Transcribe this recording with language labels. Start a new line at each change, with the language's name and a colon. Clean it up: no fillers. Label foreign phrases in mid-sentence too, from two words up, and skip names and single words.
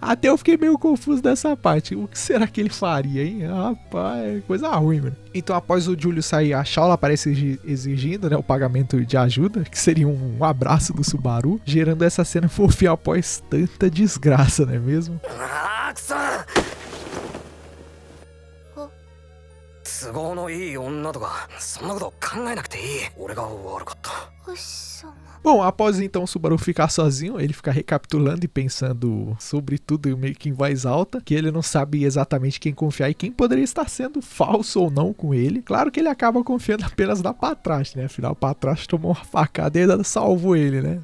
Portuguese: Até eu fiquei meio confuso dessa parte. O que será que ele faria, hein? Rapaz, coisa ruim, mano. Então, após o Julius sair, a Shaula aparece exigindo, né, o pagamento de ajuda, que seria um abraço do Subaru, gerando essa cena fofinha após tanta desgraça, não é mesmo?
Japanese: 都合のいい女とかそんなこと考えなくていい。俺が悪かった。
Portuguese: Bom, após então o Subaru ficar sozinho, ele fica recapitulando e pensando sobre tudo meio que em voz alta, que ele não sabe exatamente quem confiar e quem poderia estar sendo falso ou não com ele. Claro que ele acaba confiando apenas na Patrasche, né? Afinal, a Patrasche tomou uma facada e ainda salvou ele, né?